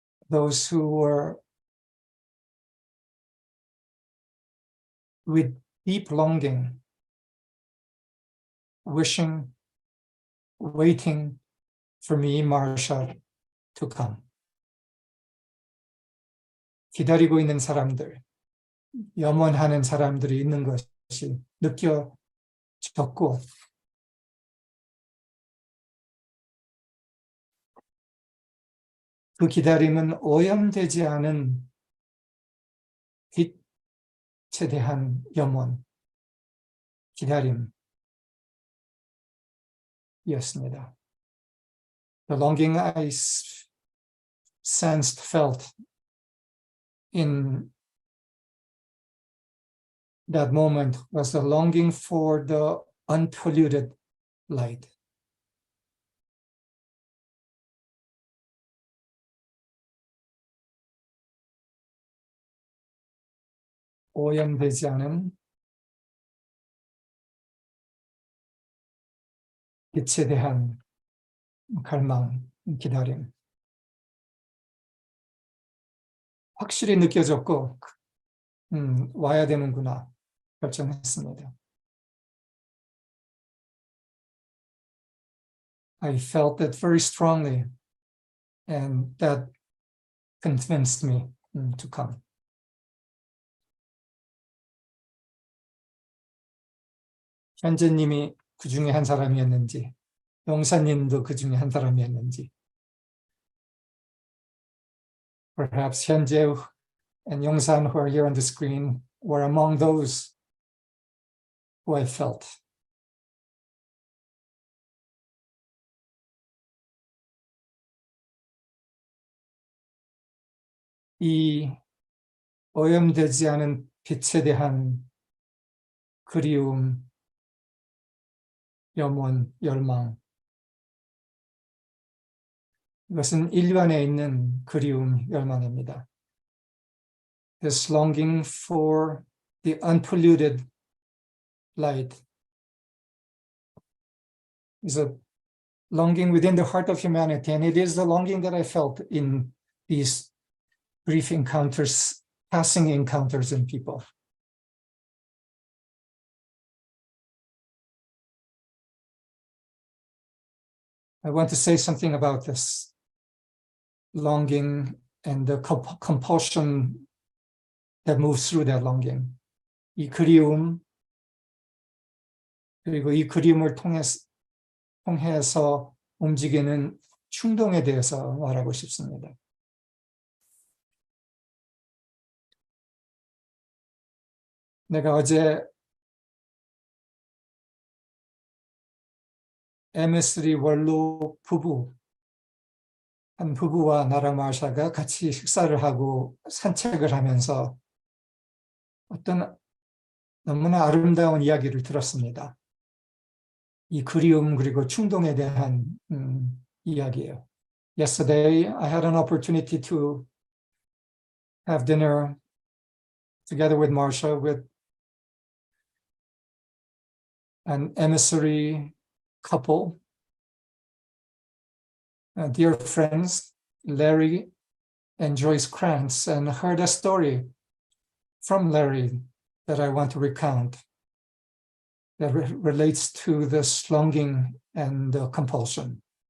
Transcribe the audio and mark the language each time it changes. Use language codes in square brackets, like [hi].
[en] Those who were with deep longing, wishing, waiting for me, Marsha, to come. [ko] 기다리고 있는 사람들, 염원하는 사람들이 있는 것이 느껴졌고, 그 기다림은 오염되지 않은 빛에 대한 염원, 기다림이었습니다. [en] The longing I sensed, felt in that moment was the longing for the unpolluted light. [ko] 오염되지 않은 빛에 대한 갈망, 기다림. 확실히 느껴졌고, 와야 되는구나 결정했습니다. [en] I felt that very strongly, and that convinced me to come. [ko] 현재님이 그 중에 한 사람이었는지, [en] 용사님도 그 중에 한 사람이었는지, perhaps 현재 and Yongsan, who are here on the screen, were among those who I felt. [ko] 이 오염되지 않은 빛에 대한 그리움, 염원, 열망, 이것은 인류 안에 있는 그리움, 열망입니다. [en] This longing for the unpolluted light is a longing within the heart of humanity, and it is the longing that I felt in these brief encounters, passing encounters in people. I want to say something about this longing and the compulsion that moves through that longing. [ko] 이 그리움, 그리고 이 그리움을 통해서 움직이는 충동에 대해서 말하고 싶습니다. 내가 어제 MS3 원로 한 부부와 나랑 마샤가 같이 식사를 하고 산책을 하면서 어떤 너무나 아름다운 이야기를 들었습니다. 이 그리움 그리고 충동에 대한 이야기예요. [en] Yesterday, I had an opportunity to have dinner together with Marsha with an emissary couple, dear friends, Larry and Joyce Krantz, and heard a story from Larry that I want to recount that relates to this longing and compulsion.